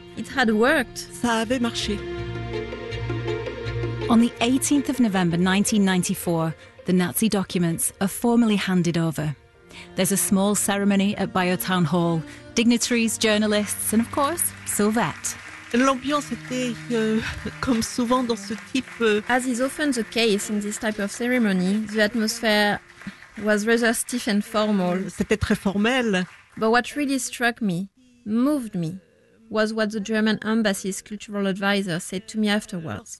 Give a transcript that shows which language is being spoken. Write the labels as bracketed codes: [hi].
[en] It had worked. [fr] Ça avait marché. [en] On the 18th of November 1994, the Nazi documents are formally handed over. There's a small ceremony at Bayeux Town Hall, dignitaries, journalists, and of course, Sylvette. [fr] L'ambiance était comme souvent dans ce type. [en] As is often the case in this type of ceremony, the atmosphere was rather stiff and formal. [fr] C'était très formel. [en] But what really struck me, moved me, was what the German embassy's cultural advisor said to me afterwards.